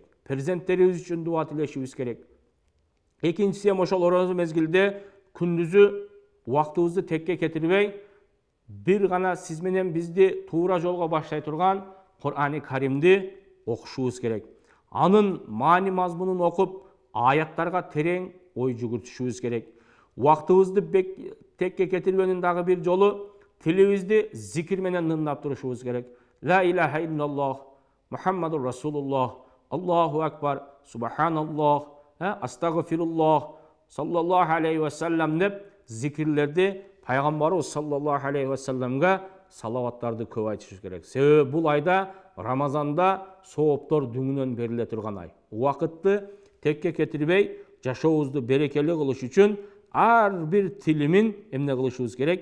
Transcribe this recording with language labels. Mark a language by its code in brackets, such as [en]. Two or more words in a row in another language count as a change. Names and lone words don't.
[ky] Перзенттерибиз үчүн дуа тилешибиз керек. Экинчиси ошол орозо мезгилде күндүзү убактыбызды текке кетирбей, бир гана сиз менен бизди туура жолго баштай турган Кур'ани Каримди окушубуз керек. Анын маани мазмунун окуп, аяттарга терең ой жүгүртүшүбүз керек. Убактыбызды текке кетирбөөнүн дагы бир жолу тилибизди зикир менен нымдап турушубуз керек. [ar] لا إله إلا الله محمد رسول الله الله أكبر سبحان الله أستغفر الله صلى الله عليه وسلم [ky] деп зикирлерди пайгамбарыбыз [ar] صلى الله عليه وسلم [ky] салаваттарды көп айтышыбыз керек. Себеби бул айда Рамазанда сооптор дүңүнөн бериле турган ай. Убакытты текке кетирбей, жашообузду берекелүү кылыш үчүн ар бир тилимин эмне кылышыбыз керек?